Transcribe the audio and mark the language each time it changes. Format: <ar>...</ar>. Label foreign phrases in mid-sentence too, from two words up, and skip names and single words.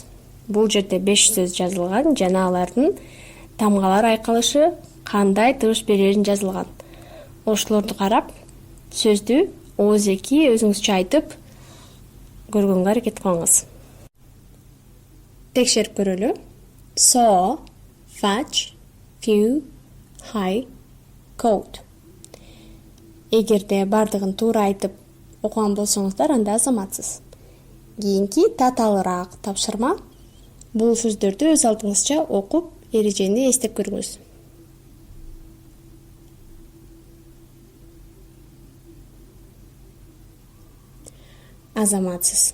<ky>Бул жерде 5 сөз жазылган жана алардын тамгалар айкалышы кандай тыгыш берерин жазылган. Ошолорду карап, сөздү ооз-эки өзүңүзчө айтып көргөнгө аракет кылыңыз. Текшерип көрөлү.</ky> <en>Saw, fetch, few, high, coat.</en> <ky>Эгерде бардыгын туура айтып окуган болсоңуздар, анда азаматсыз. Кийинки татаалыраак тапшырма. Бул сөздөрдү өз алдыңызча окуп, эрежени эстеп көрүңүз. Азаматсыз.</ky>